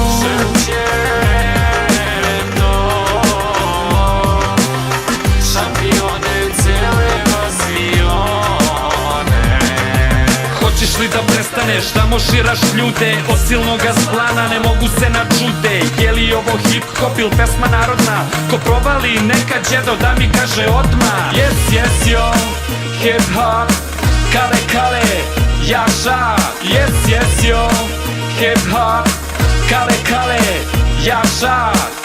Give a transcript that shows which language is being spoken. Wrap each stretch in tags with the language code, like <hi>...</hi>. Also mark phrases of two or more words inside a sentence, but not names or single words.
<sr>Hoćeš li da prestaneš da moširaš ljude? Od silnoga splana ne mogu se načude. Je li ovo hip hop il pesma narodna? Ko provali neka djedo da mi kaže odmah.</sr> <en>Yes, yo, hip hop,</en> <rom>kale kale, jaša.</rom> <en>Yes, yo, hip hop,</en> <rom>kale kale, jaša.</rom>